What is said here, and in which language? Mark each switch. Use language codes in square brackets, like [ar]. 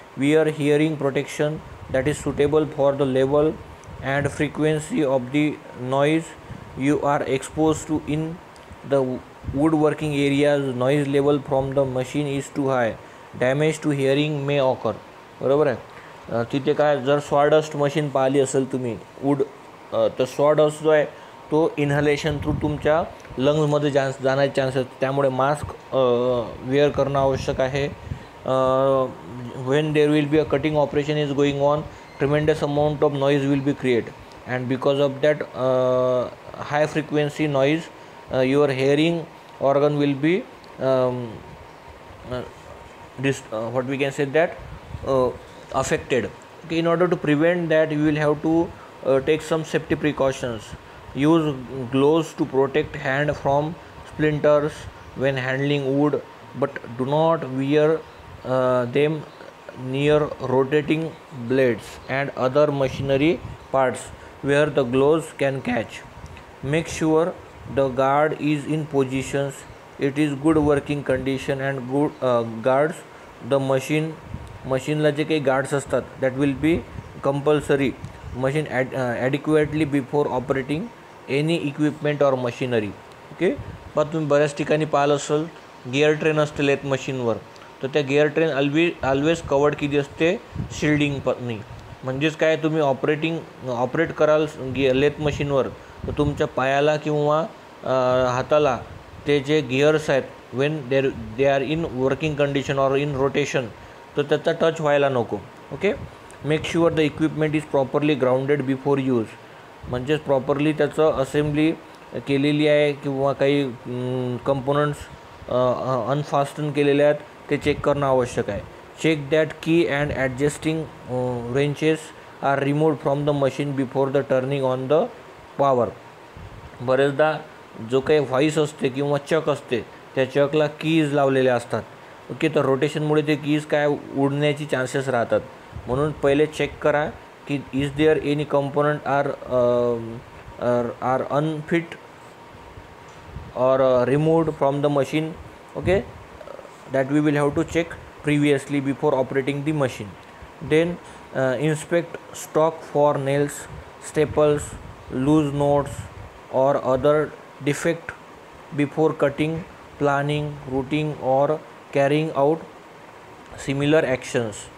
[en] Wear hearing protection that is suitable for the level and frequency of the noise you are exposed to. In the woodworking areas, noise level from the machine is too high. Damage to hearing may occur. [mr] बरोबर आहे. तिथे काय, जर sawdust machine पाहिली असेल तुम्ही wood, तर sawdust जो आहे तो इन्हलेशन थ्रू तुमच्या लंग्समध्ये जाण्याचे चान्सेस, त्यामुळे मास्क वेअर करणं आवश्यक आहे. [en] when there will be a cutting operation is going on, tremendous amount of noise will be created, and because of that high frequency noise, your hearing organ will be what we can say that affected. Okay, in order to prevent that, you will have to take some safety precautions. Use gloves to protect hand from splinters when handling wood, but do not wear them near rotating blades and other machinery parts where the gloves can catch. Make sure the guard is in positions, it is good working condition, and good guards the machine [mr] ला जे काही [en] guards [mr] असतात [en] that will be compulsory machine adequately before operating any equipment or machinery. [mr] Okay, पण तुम्ही बऱ्याच ठिकाणी पाहिलं असेल गिअर ट्रेन असते लेथ मशीनवर, तर त्या गिअर ट्रेन [en] always covered [mr] किती असते, शिल्डिंग पनी. म्हणजेच काय, तुम्ही ऑपरेट कराल लेथ मशीनवर, तर तुमच्या पायाला किंवा हाताला ते जे गिअर्स आहेत [en] when they are in working condition or in rotation, [mr] तर त्याचा टच व्हायला नको. [en] Okay, make sure the equipment is properly grounded before use. [mr] म्हणजेच प्रॉपरली त्याचं असेंब्ली केलेली आहे किंवा काही कंपोनंट्स अनफास्टन केलेले आहेत ते चेक करणं आवश्यक आहे. [en] Check that key and adjusting wrenches are removed from the machine before the turning on the power. [mr] बरेचदा जो काही व्हाईस असते किंवा चक असते त्या चकला कीज लावलेल्या असतात. ओके, तर रोटेशनमुळे ते कीज काय उडण्याची चान्सेस राहतात. म्हणून पहिले चेक करा की [en] Is there any component are unfit or removed from the machine. Okay, that we will have to check previously before operating the machine. Then inspect stock for nails, staples, loose knots or other defect before cutting, planning, routing or carrying out similar actions.